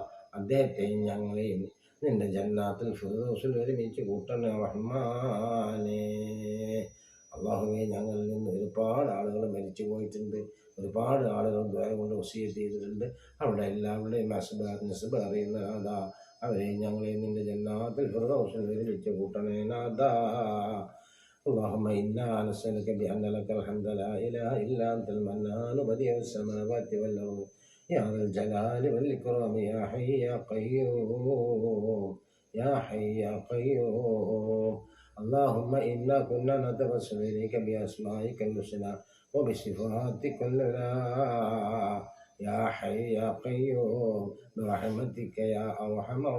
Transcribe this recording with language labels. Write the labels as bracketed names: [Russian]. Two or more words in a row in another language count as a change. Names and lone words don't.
[Malayalam] അദ്ദേഹത്തെയും ഞങ്ങളെയും നിന്റെ ജന്നാത്തുൽ ഫിർദൗസിൽ ഒരുമിച്ച് കൂട്ടണേ റഹ്മാനെ. അല്ലാഹുവേ, ഞങ്ങളിൽ നിന്ന് ഒരുപാട് ആളുകൾ മരിച്ചു പോയിട്ടുണ്ട്. ഒരുപാട് ആളുകൾ ദുആ കൊണ്ട് വസിയത്ത് ചെയ്തിട്ടുണ്ട്. അവിടെ എല്ലാവരുടെയും നസ്ബ് അറിയുന്ന നാഥാ, അവരെയും ഞങ്ങളെയും നിന്റെ ജന്നാത്തുൽ ഫിർദൗസിൽ ഒരുമിച്ച് കൂട്ടണേ നാഥാ. [Arabic] اللهم إنا نسألك بأن لك الحمد لا إله إلا أنت المنان بديع السماوات والأرض يا ذا الجلال والإكرام يا حي يا قيوم يا حي يا قيوم. اللهم إنا كنا نتوسل إليك بأسمائك الحسنى وبصفاتك العلى يا حي يا قيوم برحمتك يا أرحم الراحمين.